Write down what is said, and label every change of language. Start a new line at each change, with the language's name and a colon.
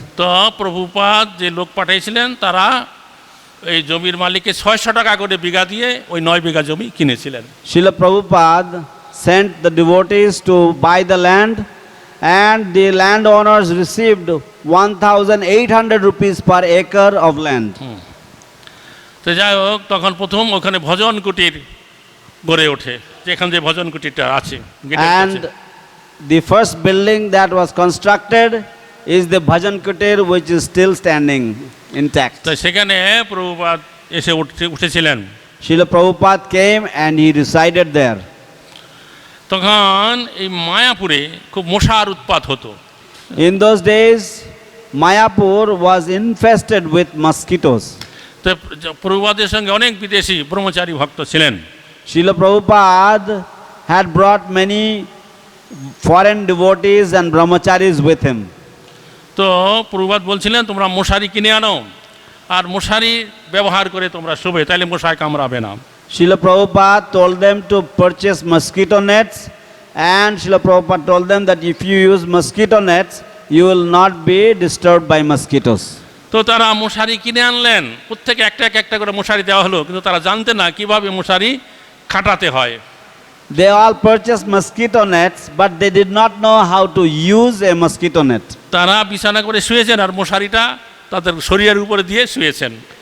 Bangla: তো প্রভুপাদ যে লোক পাঠিয়েছিলেন তারা এই জমির মালিককে 600 টাকা করে বিঘা দিয়ে ওই 9 বিঘা জমি কিনেছিলেন।
English: Srila Prabhupada sent the devotees to buy the land, and the landowners received 1,800 rupees per acre of land.
Bangla: তো যাই হোক, তখন প্রথম ওখানে ভজন কুটির গড়ে ওঠে, যেখানে যে ভজন কুটিরটা আছে গেটের কাছে।
English: And the first building that was constructed is the bhajan kutir, which is still standing intact.
Bangla: তো সেখানে প্রভুপাদ এসে উঠেছিলেন।
English: Srila Prabhupada came and he resided there.
Bangla: তখন এই মায়াপুরে খুব মশার উৎপাত হতো।
English: In those days Mayapur was infested with mosquitoes.
Bangla: তো প্রভুপাদের সঙ্গে অনেক বিদেশি ব্রহ্মচারী ভক্ত ছিলেন।
English: Srila Prabhupada had brought many foreign devotees and brahmacharis with him.
Bangla: তো প্রভুপাদ বলছিলেন তোমরা মশারি কিনে আনো আর মশারি ব্যবহার করে তোমরা শোবে, তাইলে মশায় কামড়াবে না।
English: Srila Prabhupada told them to purchase mosquito nets, and Srila Prabhupada told them that if you use mosquito nets, you will not be disturbed by mosquitoes.
Bangla: তো তারা মশারি কিনে আনলেন, প্রত্যেকে একটা একটা করে মশারি দেওয়া হলো, কিন্তু তারা জানতেন না কিভাবে মশারি খাটাতে হয়।
English: They all purchased mosquito nets, but they did not know how to use a mosquito net.
Bangla: তারা বিছানা করে শুয়েছেন আর মশারিটা তাদের শরীরের উপরে দিয়ে শুয়েছেন।